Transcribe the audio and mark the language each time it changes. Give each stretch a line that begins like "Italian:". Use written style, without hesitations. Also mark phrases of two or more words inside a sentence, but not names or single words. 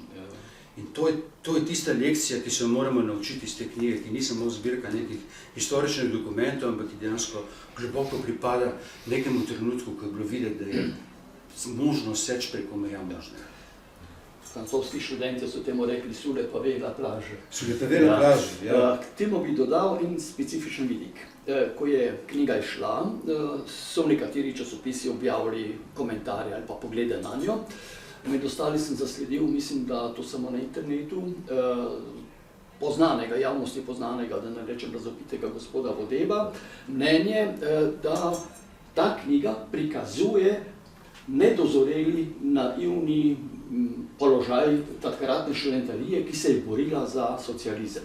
Slovenian: In to je tista lekcija, ki se jo moramo naučiti iz te knjige, ki ni samo zbirka nekih historičnih dokumentov, ampak ki dejansko globoko pripada nekemu trenutku, ko je bilo videti, da je možno seč preko meja možnega. Francoski študenti so temu rekli
French: sous le pavé la plage. Sous le pavé la plage,
Slovenian: ja. K temu bi dodal en specifičen vidik. Ko je knjiga izšla, so nekateri časopisi objavili komentarje ali pa poglede na njo. Med ostali sem zasledil, mislim, da to samo na internetu, javnosti poznanega, da ne rečem razopitega gospoda Vodeba, mnenje, da ta knjiga prikazuje nedozoreli, naivni položaj takratne študentarije, ki se je borila za socializem.